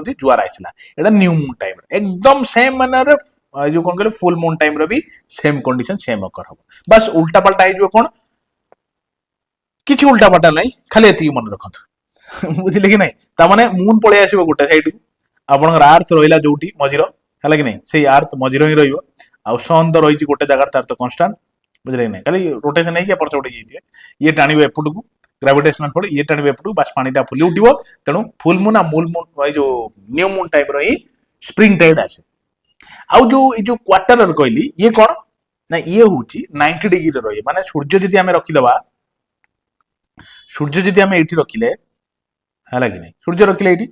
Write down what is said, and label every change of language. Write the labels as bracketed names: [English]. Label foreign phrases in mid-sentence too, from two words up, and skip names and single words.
[Odia] କହନ୍ତି ଜୁଆର ଆସିଲା ଏଇଟା [English] new moon time [Odia] ଏକଦମ ସେମ ମାନରରେ ଯୋଉ କଣ କହିଲେ [English] full moon time [Odia] ର ବି [English] same condition same occur [Odia] ହବ ବାସ୍ ଉଲ୍ଟା ପାଲ୍ଟା ହେଇଯିବ କଣ କିଛି ଉଲ୍ଟା ପାଲ୍ଟା ନାହିଁ ଖାଲି ଏତିକି ମନେ ରଖନ୍ତୁ ବୁଝିଲେ କି ନାଇଁ ତାମାନେ ମୁନ ପଳେଇ ଆସିବ ଗୋଟେ ସାଇଡ ଆପଣଙ୍କର ଆର୍ଥ ରହିଲା ଯୋଉଠି ମଝିର ହେଲା କି ନାଇଁ ସେଇ ଆର୍ଥ ମଝିର ହିଁ ରହିବ ଆଉ ସନ୍ ତ ରହିଛି ଗୋଟେ ଜାଗାରେ ତାର ତ କନଷ୍ଟାଣ୍ଟ ବୁଝିଲେ କି ନାଇଁ ଖାଲି ରୋଟେସନ ହେଇକି ଏପଟ ସେପଟ ହେଇଯାଇଥିବେ ଇଏ ଟାଣିବ ଏପଟକୁ [English] gravitational force [Odia] ये टाଣିବ ଏପଟକୁ ବାସ୍ ପାଣିଟା ଫୁଲି ଉଠିବ ତେଣୁ [English] full moon [Odia] ଆଉ ମୁନ ଏଇ ଯୋଉ [English] new moon type [Odia] ର ହିଁ [English] spring tide [Odia] ଆସେ ଆଉ ଯୋଉ ଏଇ ଯୋଉ କ୍ୱାର୍ଟର କହିଲି ଇଏ କଣ ନା ଇଏ ହଉଛି 90 ଡିଗ୍ରୀରେ ରହିବ ମାନେ ସୂର୍ଯ୍ୟ ଯଦି ଆମେ ରଖିଦବା ସୂର୍ଯ୍ୟ ଯଦି ଆମେ ଏଇଠି ରଖିଲେ ହେଲା କି ନାଇଁ ସୂର୍ଯ୍ୟ ରଖିଲେ ଏଇଠି